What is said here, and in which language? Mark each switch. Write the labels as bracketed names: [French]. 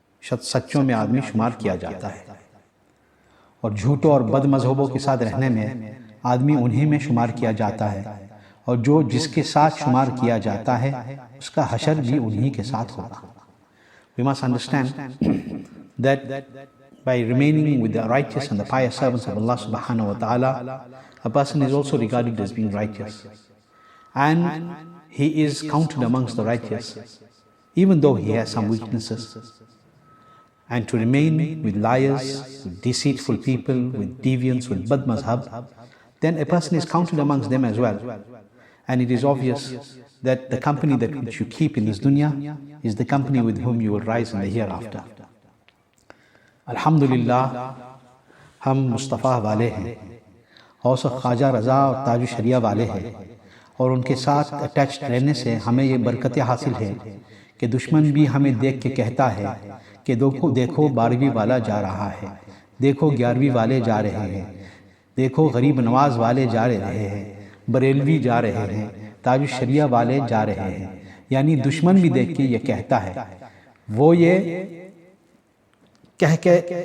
[Urdu] سچوں میں آدمی شمار کیا جاتا ہے، اور جھوٹوں اور بد مذہبوں کے ساتھ رہنے میں آدمی انہی میں شمار کیا جاتا ہے، اور جو جس کے ساتھ شمار کیا جاتا ہے اس کا حشر بھی انہی کے ساتھ ہوگا۔ [English] We must understand that by remaining with the righteous and the pious servants of Allah subhanahu wa ta'ala, a person is also regarded as being righteous. And he is counted amongst the righteous, even though he has some weaknesses. And to remain with liars, with deceitful people, with deviants, with bad mazhab, then a person is counted amongst them as well. And it is obvious that the company that which you keep in this dunya is the company with whom you will rise in the hereafter. [Urdu] Alhamdulillah, ہم مصطفیٰ والے ہیں، غوث خواجہ رضا اور تاج شریعہ والے ہیں، اور ان کے ساتھ attached رہنے سے ہمیں یہ برکتیں حاصل ہے کہ دشمن بھی ہمیں دیکھ کے کہتا ہے کہ دیکھو 12ویں والا جا رہا ہے، دیکھو 11ویں والے جا رہے ہیں، دیکھو غریب نواز والے جا رہے ہیں، بریلوی جا رہے ہیں، تاج الشریعہ والے جا رہے ہیں۔ یعنی دشمن بھی دیکھ کے یہ کہتا ہے، وہ یہ کہہ کے